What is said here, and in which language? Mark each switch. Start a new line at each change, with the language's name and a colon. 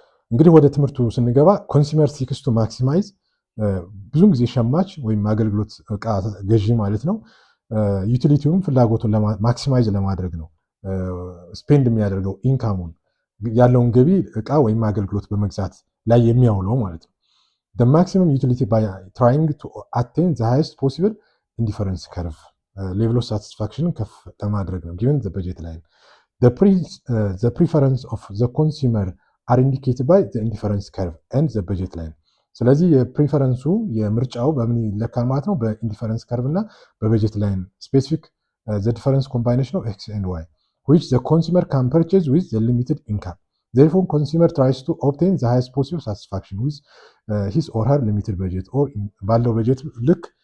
Amharic: እንግዲህ ወደ ትምህርቱ ስንገባ
English: ኮንሱመር ሲክስ ቱ ማክሲማይዝ፣
Amharic: ብዙን ጊዜ ሸማች ወይም አገልግሎት እቃ ገዢ ማለት ነው ዩቲሊቲውን ፍላጎቱን ማክሲማይዝ ለማድረግ ነው ስፔንድ የሚያደርገው ኢንካሙን ያለውን ገቢ እቃ ወይም አገልግሎት በመግዛት ላይ የሚያውለው ማለት ነው።
English: the maximum utility by trying to attain the highest possible indifference curve level of satisfaction
Amharic: ከፍ ለማድረግ ነው
English: given the budget line. The preference of the consumer are indicated by the indifference curve and the budget line.
Amharic: ስለዚህ የፕሪፈረንሱ የምርጫው በምን ይለካል ማለት ነው? በኢንዲፈረንስ ከርቭ እና በበጀት ላይን
English: ስፔሲፊክ ዘ ዲፈረንስ ኮምባይኔሽን ኦፍ ኤክስ ኤንድ ዋይ which the consumer can purchase with the limited income. Therefore, consumer tries to obtain the highest possible satisfaction with his or her limited budget or
Amharic: ባለው በጀት ልክ